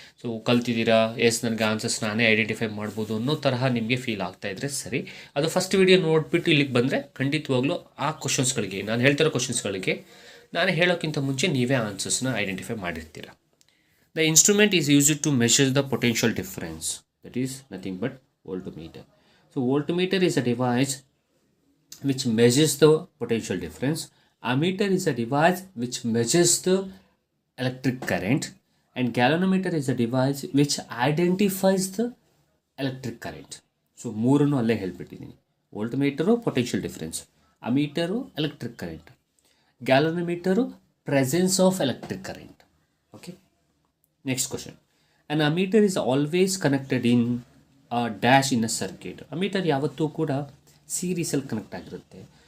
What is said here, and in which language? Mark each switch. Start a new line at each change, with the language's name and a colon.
Kannada: So ಕಲ್ತಿದ್ದೀರಾ, S ನನಗೆ answers ನಾನೇ identify ಮಾಡ್ಬೋದು ಅನ್ನೋ ತರಹ ನಿಮಗೆ ಫೀಲ್ ಆಗ್ತಾ ಇದ್ದರೆ ಸರಿ. ಅದು ಫಸ್ಟ್ ವಿಡಿಯೋ ನೋಡಿಬಿಟ್ಟು ಇಲ್ಲಿಗೆ ಬಂದರೆ ಖಂಡಿತವಾಗ್ಲೂ ಆ ಕ್ವಶನ್ಸ್ಗಳಿಗೆ, ನಾನು ಹೇಳ್ತಿರೋ ಕ್ವಶನ್ಸ್ಗಳಿಗೆ ನಾನು ಹೇಳೋಕ್ಕಿಂತ ಮುಂಚೆ ನೀವೇ ಆನ್ಸರ್ಸ್ನ identify ಮಾಡಿರ್ತೀರ.
English: The instrument is used to measure the potential difference, that is nothing but voltmeter. So voltmeter is a device which measures the potential difference. Ammeter is a device which measures the electric current, and galvanometer is a device which identifies the electric current.
Kannada: So ಮೂರನ್ನು ಅಲ್ಲೇ ಹೇಳ್ಬಿಟ್ಟಿದ್ದೀನಿ. ವೋಲ್ಟ್ಮೀಟರು potential difference, ಅಮೀಟರು electric current, ಗ್ಯಾಲೋನೋಮೀಟರು presence of electric current.
English: Okay, next question. An ammeter is always connected in dash in a circuit.
Kannada: Ammeter ಯಾವತ್ತೂ ಕೂಡ ಸೀರೀಸಲ್ಲಿ connect ಆಗಿರುತ್ತೆ.